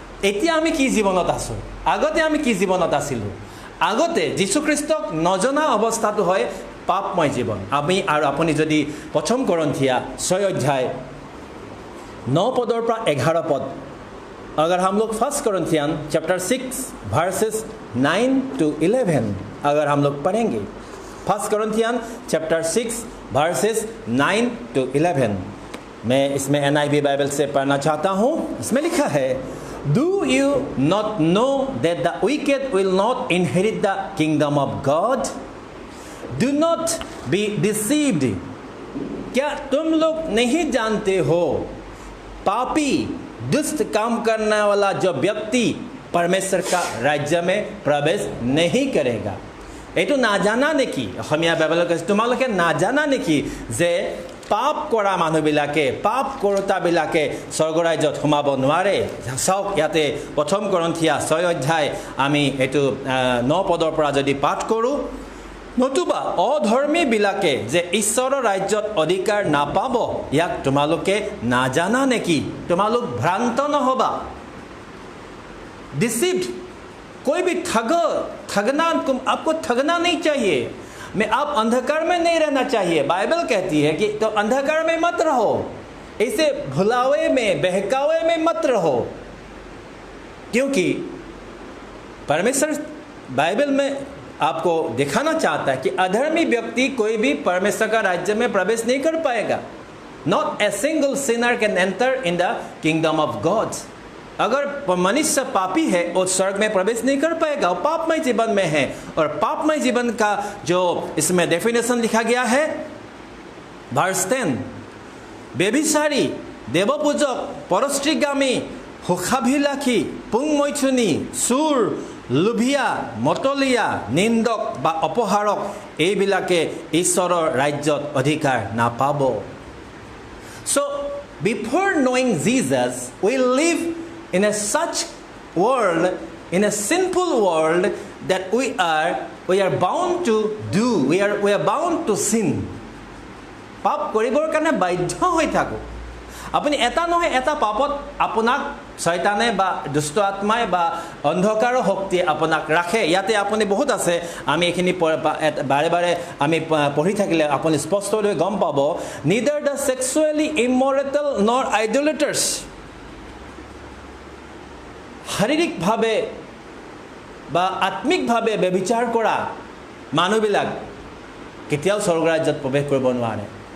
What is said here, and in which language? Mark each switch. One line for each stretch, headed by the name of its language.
Assamese: এতিয়া আমি কি জীৱনত আছো, আগতে আমি কি জীৱনত আছিলো? আগতে যীশু খ্ৰীষ্টক নজনা অৱস্থাটো হয় পাপময় জীৱন। আমি আৰু আপুনি যদি প্ৰথম কৰিন্থিয়া 6 অধ্যায়
Hindi: 9 पदों पर 11 पद, अगर हम लोग 1 Corinthians चैप्टर 6 वर्सेस 9 to 11 अगर हम लोग पढ़ेंगे, 1 Corinthians चैप्टर 6 वर्सेस 9 to 11, मैं इसमें NIV बाइबल से पढ़ना चाहता हूँ। इसमें लिखा है,
English: Do you not know that the wicked will not inherit the kingdom of God? Do not be deceived.
Hindi: क्या तुम लोग नहीं जानते हो, पापी दुष्ट काम करने वाला जो व्यक्ति परमेश्वर का राज्य में प्रवेश नहीं करेगा।
Assamese: এইটো নাজানা নেকি অসমীয়া বাইবেলত কৈছে তোমালোকে নাজানা নেকি যে পাপ কৰা মানুহবিলাকে পাপ কৰোতাবিলাকে স্বৰ্গ ৰাজ্যত সোমাব নোৱাৰে। চাওক ইয়াতে প্ৰথম কৰিন্থিয়া 6 অধ্যায় আমি এইটো 9 পদৰ পৰা যদি পাঠ কৰোঁ, নতুবা অধৰ্মীবিলাকে যে ঈশ্বৰৰ ৰাজ্যত অধিকাৰ নাপাব ইয়াক তোমালোকে নাজানা নেকি? তোমালোক ভ্ৰান্ত নহবা।
Hindi: डिसीव्ड, कोई भी ठगना आपको ठगना नहीं चाहिए। मैं आप अंधकार में नहीं रहना चाहिए। बाइबल कहती है कि तो अंधकार में मत रहो, ऐसे भुलावे में बहकावे में मत रहो, क्योंकि परमेश्वर बाइबल में आपको दिखाना चाहता है कि अधर्मी व्यक्ति कोई भी परमेश्वर का राज्य में प्रवेश नहीं कर पाएगा।
English: Not a single sinner can enter in the kingdom of God.
Hindi: अगर मनुष्य पापी है वो स्वर्ग में प्रवेश नहीं कर पाएगा, वो पापमय जीवन में है। और पापमय जीवन का जो इसमें डेफिनेशन लिखा गया है वर्स 10, बेभिचारी, देवपूजक, परस्त्रीगामी, हुखाभिलाखी, पुंमैथुनी, चोर, लोभिया, मतलिया, निंदक बा अपहारक
Assamese: এইবিলাকে ঈশ্বৰৰ ৰাজ্যত অধিকাৰ নাপাব।
English: So before knowing Jesus, we live in a such world, in a sinful world that we are bound to do, we are bound to sin.
Assamese: পাপ কৰিবৰ কাৰণে বাধ্য হৈ থাকো। আপুনি এটা নহয় এটা পাপত আপোনাক শয়তানে বা দুষ্ট আত্মাই বা অন্ধকাৰৰ শক্তি আপোনাক ৰাখে। ইয়াতে আপুনি বহুত আছে, আমি এইখিনি বাৰে বাৰে আমি পঢ়ি থাকিলে আপুনি স্পষ্টকৈ গম পাব।
English: neither the sexually immoral nor idolaters,
Assamese: শাৰীৰিকভাৱে বা আত্মিকভাৱে ব্যভিচাৰ কৰা মানুহবিলাক কেতিয়াও স্বৰ্গৰাজ্যত প্ৰৱেশ কৰিব নোৱাৰে।